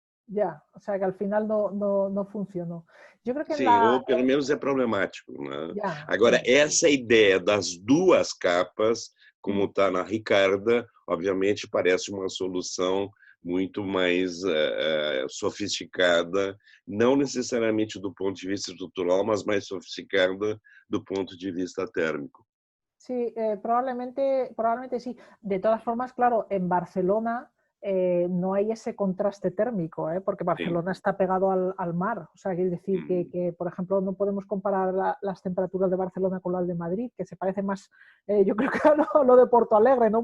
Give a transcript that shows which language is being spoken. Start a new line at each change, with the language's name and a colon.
Spanish: Ya, o sea que al final no funcionó. Yo creo que
Portuguese: Sim, ou pelo menos é problemático, né?
Spanish: Ya,
Portuguese: Agora,
Spanish: sí.
Portuguese: essa ideia das 2 capas, como está na Ricarda, obviamente parece uma solução muito mais sofisticada, não necessariamente do ponto de vista estrutural, mas mais sofisticada do ponto de vista térmico.
Spanish: Sí, probablemente sí. De todas formas, claro, en Barcelona no hay ese contraste térmico, porque Barcelona está pegado al mar. O sea, quiere decir que, por ejemplo, no podemos comparar las temperaturas de Barcelona con las de Madrid, que se parece más, yo creo que a lo de Porto Alegre, ¿no?